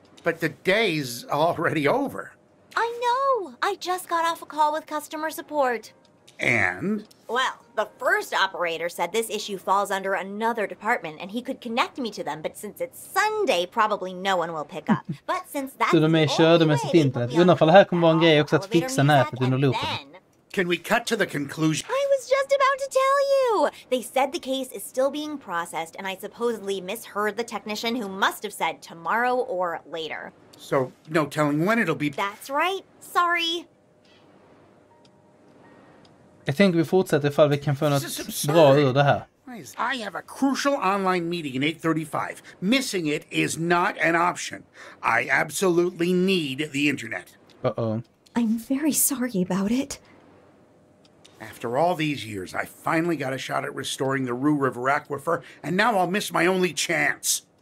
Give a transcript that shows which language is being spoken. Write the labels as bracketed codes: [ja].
[en] But the day's already over. I know. I just got off a call with customer support. And? Well, the first operator said this issue falls under another department and he could connect me to them, but since it's Sunday, probably no one will pick up. But since that's [sv] Så de är körda med sitt internet. Undrar ifall det här kommer vara en grej också att fixa nätet under loopen. [en] Can we cut to the conclusion? I was just about to tell you! They said the case is still being processed, and I supposedly misheard the technician who must have said tomorrow or later. So, no telling when it'll be... That's right. Sorry. [sv] Jag tänker vi fortsätter ifall vi kan få något bra ur det här. [en] I have a crucial online meeting at 8:35. Missing it is not an option. I absolutely need the internet. Uh-oh. I'm very sorry about it. After all these years, I finally got a shot at restoring the Rue River aquifer, and now I'll miss my only chance.